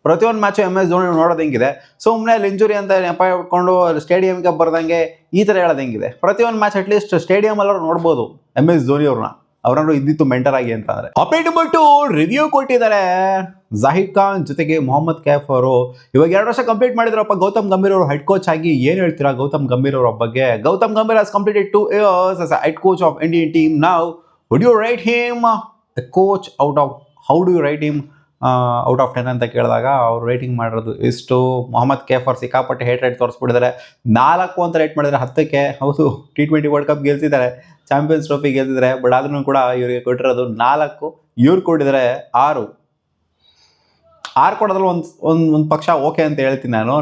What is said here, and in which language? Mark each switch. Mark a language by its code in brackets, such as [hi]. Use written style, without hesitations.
[kn] ಪ್ರತಿಯೊಂದು match MS Dhoni ನೋಡೋದು ಹೆಂಗಿದೆ, ಸುಮ್ಮನೆ ಅಲ್ಲಿ ಇಂಜುರಿ ಅಂತ ನೆಪ ಇಟ್ಕೊಂಡು ಸ್ಟೇಡಿಯಂಗೆ ಬರ್ದಂಗೆ ಈ ಥರ ಹೇಳೋದು ಹೆಂಗಿದೆ. ಪ್ರತಿಯೊಂದು ಮ್ಯಾಚ್ ಅಟ್ಲೀಸ್ಟ್ ಸ್ಟೇಡಿಯಂ ಎಲ್ಲರೂ ನೋಡ್ಬೋದು MS ಧೋನಿ ಅವ್ರನ್ನ ಇದ್ದಿತ್ತು ಮೆಂಟರ್ ಆಗಿ ಅಂತಂದ್ರೆ. ಅಪ್ಡೇಟ್ ಬಿಟ್ಟು ರಿವ್ಯೂ ಕೊಟ್ಟಿದ್ದಾರೆ ಜಾಹಿದ್ ಖಾನ್ ಜೊತೆಗೆ ಮೊಹಮ್ಮದ್ ಕೈಫ್ ಅವರು. ಇವಾಗ 2 ವರ್ಷ ಕಂಪ್ಲೀಟ್ ಮಾಡಿದ್ರಪ್ಪ ಗೌತಮ್ ಗಂಭೀರ್ ಅವರು ಹೆಡ್ ಕೋಚ್ ಆಗಿ. ಏನು ಹೇಳ್ತೀರಾ ಗೌತಮ್ ಗಂಭೀರ್ ಅವರ ಬಗ್ಗೆ? [en] Gautam Gambhir has completed 2 years as a head coach of Indian team. Now would you rate him a coach out of, how do you rate him out of 10 [kn] ಅಂತ ಕೇಳಿದಾಗ ಅವ್ರು ರೇಟಿಂಗ್ ಮಾಡಿರೋದು ಇಷ್ಟು. ಮೊಹಮ್ಮದ್ ಕೈಫ್ ಅವ್ರು ಸಿಕ್ಕಾಪಟ್ಟೆ ರೇಟ್ ತೋರಿಸ್ಬಿಟ್ಟಿದ್ದಾರೆ. 4 ಅಂತ ರೇಟ್ ಮಾಡಿದ್ದಾರೆ 10ಕ್ಕೆ. ಹೌದು, T20 world cup ಗೆಲ್ಸಿದ್ದಾರೆ, champions trophy ಗೆಲ್ಸಿದ್ದಾರೆ. But ಆದ್ರೂ ಕೂಡ ಇವರಿಗೆ ಕೊಟ್ಟಿರೋದು 4, ಇವ್ರು ಕೊಟ್ಟಿದ್ದಾರೆ 6 ಕೊಡೋದ್ರಲ್ಲಿ ಒಂದು ಪಕ್ಷ ಓಕೆ ಅಂತ ಹೇಳ್ತೀನಿ ನಾನು.